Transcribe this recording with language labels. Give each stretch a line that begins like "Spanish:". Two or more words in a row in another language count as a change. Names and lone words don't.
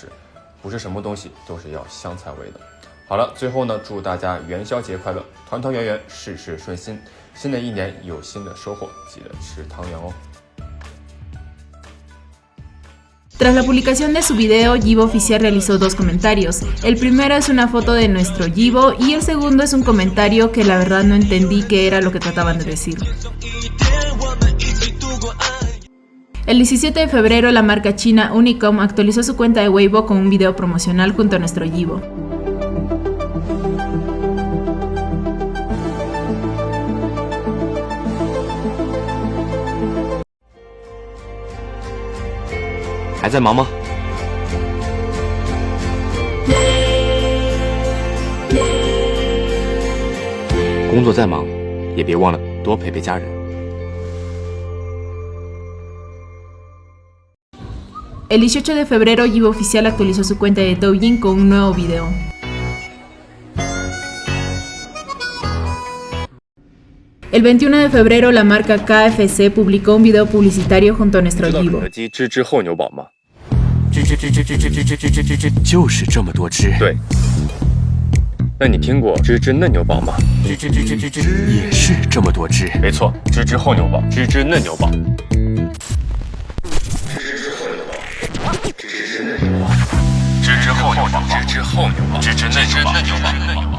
Chinese: 不是什么东西都是要香菜味的。好了，最后呢，祝大家元宵节快乐，团团圆圆，事事顺心。新的一年有新的收获，记得吃汤圆哦。
Spanish: Tras la publicación de su video, Yibo Oficial realizó dos comentarios. El primero es una foto de nuestro Yibo y el segundo es un comentario que la verdad no entendí qué era lo que trataban de decir. El 17 de febrero, la marca china Unicom actualizó su cuenta de Weibo con un video promocional junto a nuestro Yibo. ¿
Chinese: 还在忙吗？工作再忙，也别忘了多陪陪家人。
Spanish: El 18 de febrero, Yibo Oficial actualizó su cuenta de Douyin con un nuevo video. El 21 de febrero, la marca KFC publicó un video publicitario junto a nuestro Yibo.
Chinese: 知之厚牛堡吗？就是这么多汁。对。那你听过芝芝嫩牛堡吗？也是这么多汁。没错，芝芝厚牛堡，芝芝嫩牛堡。芝芝厚牛堡，芝芝厚牛堡，芝芝嫩牛堡。